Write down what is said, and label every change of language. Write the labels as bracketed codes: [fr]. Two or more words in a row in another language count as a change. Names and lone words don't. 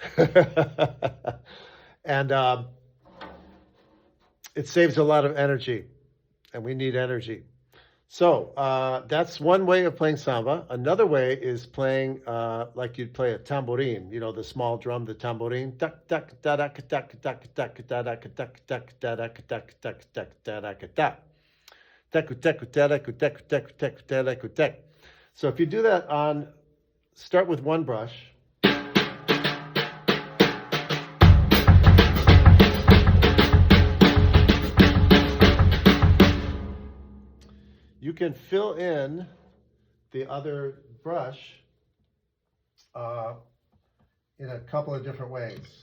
[en] And it saves a lot of energy, and we need energy. So that's one way of playing samba. Another way is playing like you'd play a tambourine, you know, the small drum, the tambourine. Tak tak da da tak tak tak da da tak tak da da tak tak tak da da da. Teku teku teku teku teku teku teku tek. So if you do that on, start with one brush. You can fill in the other brush in a couple of different ways.